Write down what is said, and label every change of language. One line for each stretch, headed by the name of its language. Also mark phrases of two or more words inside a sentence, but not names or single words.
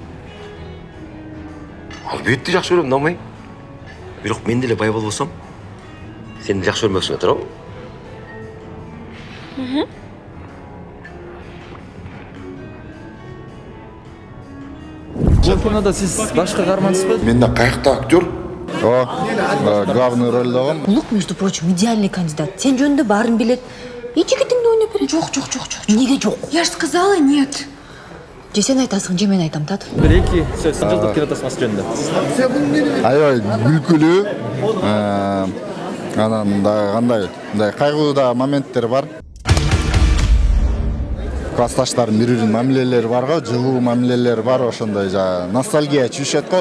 Kyrgyz: Албетте жакшы көрөм, намай. Бирок мен деле бай болбосом, сен жакшы көрмөксүң, туурабы? Бул кинодо сиз башкы каармансызбы? Мен да каякта актер.
Russian: Главный роль
Kyrgyz: алгам. Улук,
Russian: между прочим, идеальный кандидат.
Kyrgyz: Сен жөнүндө баарын билет. И жигитиңди ойноп берет. Жок. Неге жок?
Russian: Я ж сказала нет.
Kyrgyz: Же сен айтасың, же мен айтам, тат. Бир-эки сөз жылдык кинотасмасы жөнүндө. Аябай күлкүлүү. Анан мындай кайгылуу моменттер бар. Классташтардын бири-биринин мамилелери бар го, жылуу мамилелери бар, ошондой ностальгия чүшөт го.